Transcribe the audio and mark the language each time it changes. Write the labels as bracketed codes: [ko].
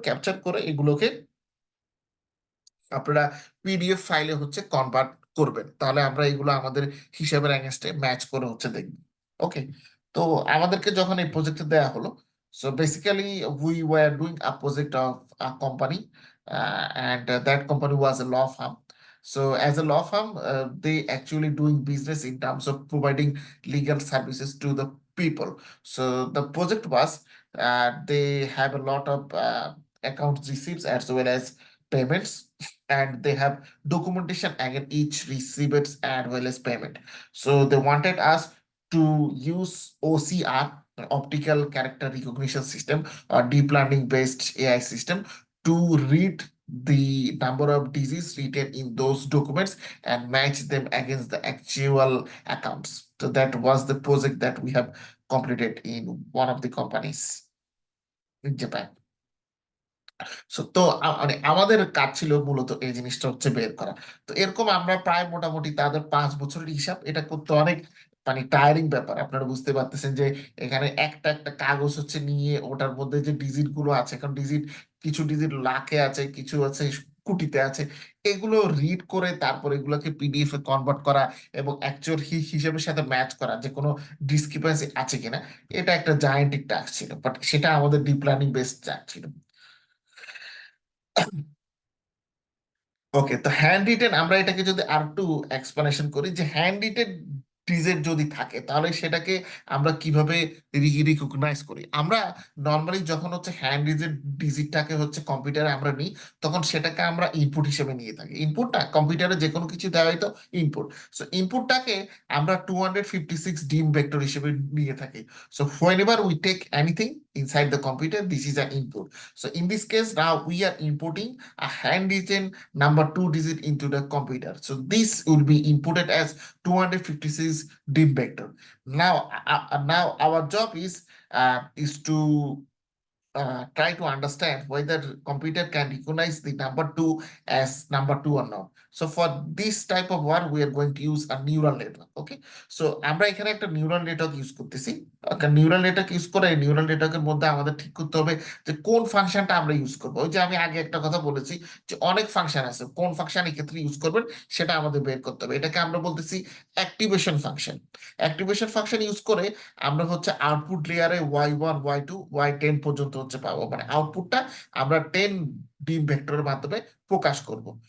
[bn] Capture করে এগুলোকে আপনারা পিডিএফ ফাইলে হচ্ছে কনভার্ট করবেন, তাহলে আমরা এগুলো আমাদের হিসাবের অ্যাগেনস্টে ম্যাচ করে হচ্ছে দেখব। ওকে। তো আমাদেরকে যখন এই প্রজেক্টে দেয়া হলো, [en] So basically we were doing a project of a company, and that company was a law firm. So as a law firm, they actually doing business in terms of providing legal services to the people. So the project was, they have a lot of accounts receipts as well as payments, and they have documentation against each receipts as well as payment. So they wanted us to use OCR, optical character recognition system, or deep learning based AI system, to read the number of disease written in those documents and match them against the actual accounts. So that was the project that we have completed in one of the companies in Japan. [bn] তো মানে আমাদের কাজ ছিল মূলত এই জিনিসটা হচ্ছে বের করা। তো এরকম আমরা প্রায় মোটামুটি তাদের 5 বছরের হিসাব, এটা করতে অনেক মানে টায়ারিং ব্যাপার। আপনারা বুঝতে পারতেছেন যে এখানে একটা একটা কাগজ হচ্ছে নিয়ে ওটার মধ্যে যে ডিজিট গুলো আছে, এখন ডিজিট, কিছু ডিজিট লাখে আছে, কিছু আছে কুটিতে আছে, এগুলো রিড করে তারপর এগুলোকে পিডিএফ এ কনভার্ট করা এবং অ্যাকচুয়াল হিসেবের সাথে ম্যাচ করা যে কোনো ডিসক্রিপেন্সি আছে কিনা, এটা একটা জায়ান্টিক টাস্ক ছিল, বাট সেটা আমাদের ডিপ লার্নিং বেসড টাস্ক ছিল। ওকে, তো হ্যান্ড রিটেন আমরা এটাকে যদি আর একটু এক্সপ্লেনেশন করি, যে হ্যান্ড রিটেন ডিজিট যদি থাকে তাহলে সেটাকে আমরা কিভাবে রিকগনাইজ করি। আমরা নর্মালি যখন হচ্ছে হ্যান্ড ডিজিটটাকে হচ্ছে কম্পিউটারে আমরা নিই, তখন সেটাকে আমরা ইনপুট হিসেবে নিয়ে থাকি। ইনপুটটা কম্পিউটারে যে কোনো কিছু দেওয়া হয়তো ইনপুট, সো ইনপুটটাকে আমরা 256 ডিম ভেক্টর হিসেবে নিয়ে থাকি। [en] So whenever we take anything inside the computer, this is an input. So in this case now we are inputting a handwritten number 2 digit into the computer. So this will be inputted as 256 dim vector. Now our job is to try to understand whether computer can recognize the number 2 as number 2 or not. So for this type of work we are going to use a neural network. [bn] Okay, so আমরা এখানে একটা neural network use করতেছি। Neural network use করে neural নেটওয়ার্কের মধ্যে আমাদের ঠিক করতে হবে যে কোন ফাংশনটা আমরা ইউজ করবো। ওই যে আমি আগে একটা কথা বলেছি যে অনেক ফাংশন আছে, কোন ফাংশন এক্ষেত্রে ইউজ করবেন সেটা আমাদের বের করতে হবে। এটাকে আমরা বলতেছি activation function. Activation function use করে আমরা হচ্ছে আউটপুট লেয়ারে y1 y2 y10 পর্যন্ত হচ্ছে পাবো, মানে আউটপুটটা আমরা 10 ডিম ভেক্টরের মাধ্যমে প্রকাশ করব।